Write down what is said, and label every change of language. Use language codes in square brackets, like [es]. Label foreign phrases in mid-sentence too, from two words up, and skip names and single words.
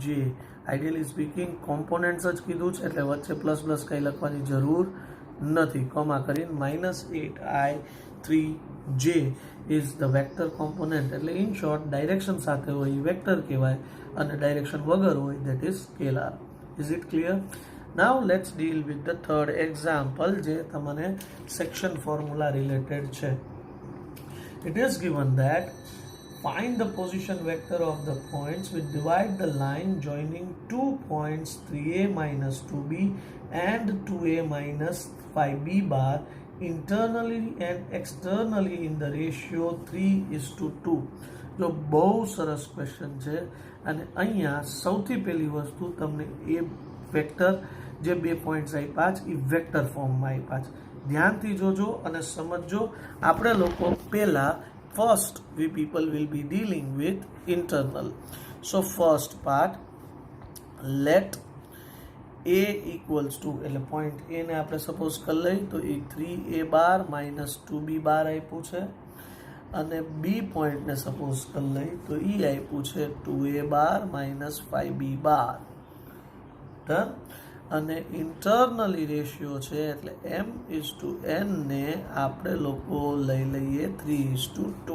[en] ideally speaking components [gu] જ કીધું છે એટલે વચ્ચે પ્લસ કંઈ લખવાની જરૂર નથી. કોમા કરીને [en] -8i 3j is the vector component. [gu] એટલે [en] in short direction [gu] સાથે હોય એ વેક્ટર કહેવાય અને ડાયરેક્શન વગર હોય [en] that is scalar. is it clear? Now let's deal with the third example [gu] જે તમને [en] section formula related છે. It is given that find the position vector of the points. We divide the line joining 2 points 3a minus 2b and 2a minus 5b bar internally and externally in the ratio 3:2. [gu] જો બહુ સરસ ક્વેશ્ચન છે અને અહીંયા સૌથી પહેલી વસ્તુ તમને એ વેક્ટર જે 2 પોઈન્ટ્સ આપ્યા એ [en] vector form [gu] આપ્યા છે. ધ્યાનથી જોજો અને સમજજો. આપણે લોકો પહેલા [en] first we people will be dealing with internal. So first part, let a equals to [gu] એટલે point a ને આપણે સપોઝ કરી લઈએ તો એ [en] 3a bar minus 2b bar [gu] આપ્યું છે અને b પોઈન્ટ ને સપોઝ કરી લઈએ તો એ આપ્યું છે [en] 2a bar minus 5b bar. [gu] ડન. અને [en] internally ratio [gu] છે એટલે m:n ને આપણે લોકો લઈ લઈએ 3:2.